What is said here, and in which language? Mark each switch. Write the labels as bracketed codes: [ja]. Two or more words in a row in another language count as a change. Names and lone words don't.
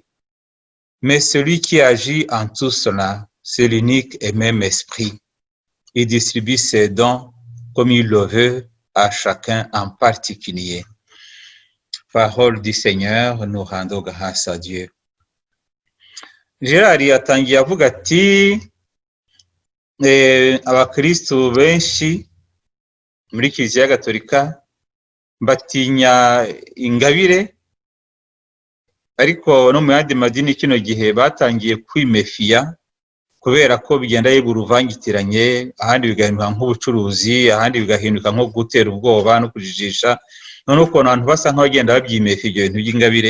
[fr] Mais celui qui agit en tout cela, c'est l'unique et même esprit. Il distribue ses dons comme il le veut à chacun en particulier. Parole du Seigneur, nous rendons grâce à Dieu. [rw] Gérard yatangiye avuga ati abakristo benshi muri Kiliziya Gatolika batinya ingabire ariko no mu yandi madini kino gihe batangiye kwimefiya kubera ko bigenda yibura uvangitiranye, ahandi bigahinduka nk'ubucuruzi, ahandi bigahinduka nko gutera ubwoba no kujijisha, none uko abantu basa nkaho bagenda babyimefiya ibyo bintu by'ingabire.